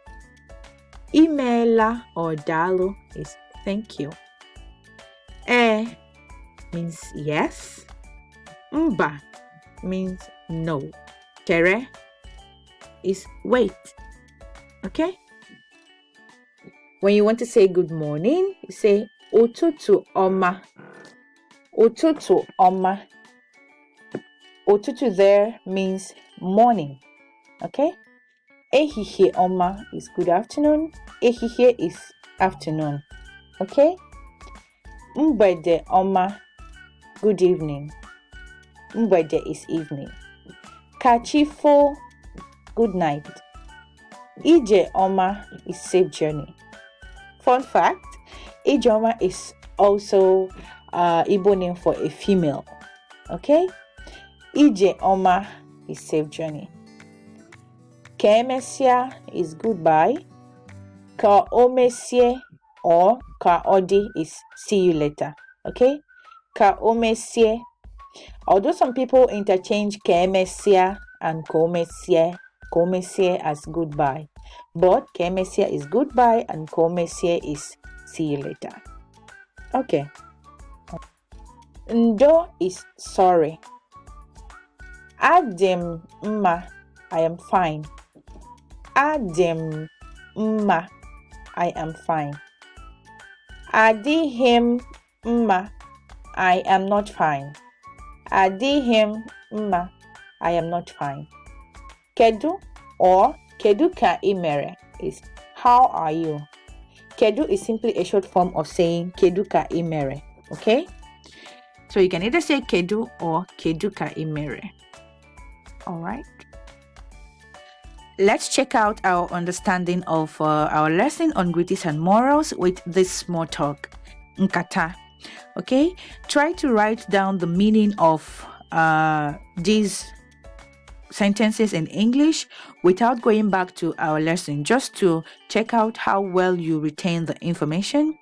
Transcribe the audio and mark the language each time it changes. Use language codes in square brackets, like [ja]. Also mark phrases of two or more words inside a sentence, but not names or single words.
[en] Imeela or dalo is thank you. Means yes. Mba means no. Tere is wait. Okay? When you want to say good morning, you say [ig] ụtụtụ ọma. Ụtụtụ ọma. [en] Ụtụtụ there means morning. Okay? [ig] Ehihie ọma [en] is good afternoon. Ehihie is afternoon. Okay? [ig] Mgbede ọma, [en] good evening. Mgbede is evening. Kachifo, good night. [ig] Ije ọma [en] is safe journey. Fun fact, [ig] Ije ọma [en] is also Igbo name for a female. Okay? [ig] Ije ọma [en] is safe journey. [ig] Ka emesia [en] is goodbye. [ig] Ka o mesie [en] or [ig] ka odi [en] is see you later. Okay? [ig] Ka o mesie. [en] Although some people interchange [ig] ka emesia [en] and [ig] ka o mesie [en] as goodbye. But [ig] ka emesia [en] is goodbye and [ig] ka o mesie [en] is see you later. Okay. Ndo is sorry. [ig] Adem mma, [en] I am fine. [ig] Adem mma, [en] I am fine. [ig] Adihim mma, [en] I am not fine. [ig] Adihim mma, [en] I am not fine. Kedu or [ig] kedu ka imere [en] is how are you? Kedu is simply a short form of saying [ig] kedu ka imere. [en] Okay? So you can either say kedu or [ig] kedu ka imere. [en] Alright? Let's check out our understanding of our lesson on greetings and morals with this small talk. Nkata. Okay? Try to write down the meaning of these sentences in English without going back to our lesson, just to check out how well you retain the information.